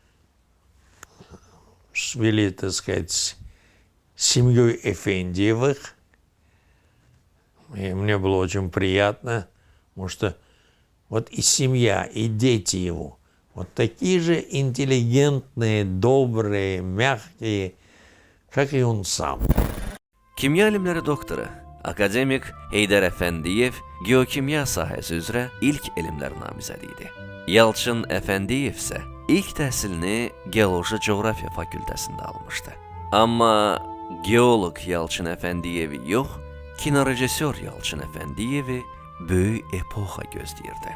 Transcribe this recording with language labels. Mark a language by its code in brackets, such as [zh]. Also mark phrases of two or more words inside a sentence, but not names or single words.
[ru] Свели, так сказать, семьей Эфендиевых. И мне было очень приятно, потому что вот и семья, и дети его, вот такие же интеллигентные, добрые, мягкие, как и он сам. [az] Kimya elmləri doktoru, akademik Heydər Əfəndiyev geokimya sahəsi üzrə ilk elmlər namizədi idi. Yalçın Əfəndiyev isə ilk təhsilini geoloji coğrafiya fakültəsində almışdı. Amma geoloq Yalçın Əfəndiyevi yox, kinorejissor Yalçın Əfəndiyevi böyük epoxa gözləyirdi.